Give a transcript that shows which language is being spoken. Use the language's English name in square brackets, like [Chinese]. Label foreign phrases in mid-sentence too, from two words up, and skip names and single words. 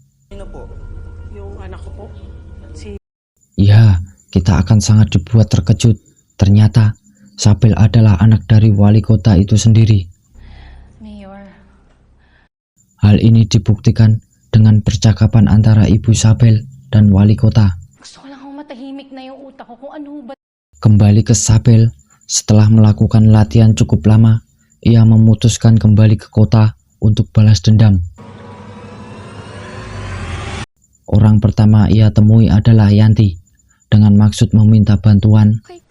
[Indonesian] Ya, kita akan sangat dibuat terkejut. Ternyata, Sabel adalah anak dari wali kota itu sendiri. Mayor. Hal ini dibuktikan dengan percakapan antara ibu Sabel dan wali kota. [Filipino] Gusto ko lang matahimik na yung utak ko kung ano ba. [Indonesian] Kembali ke Sabel, setelah melakukan latihan cukup lama, ia memutuskan kembali ke kota untuk balas dendam. Orang pertama ia temui adalah Yanti, dengan maksud meminta bantuan.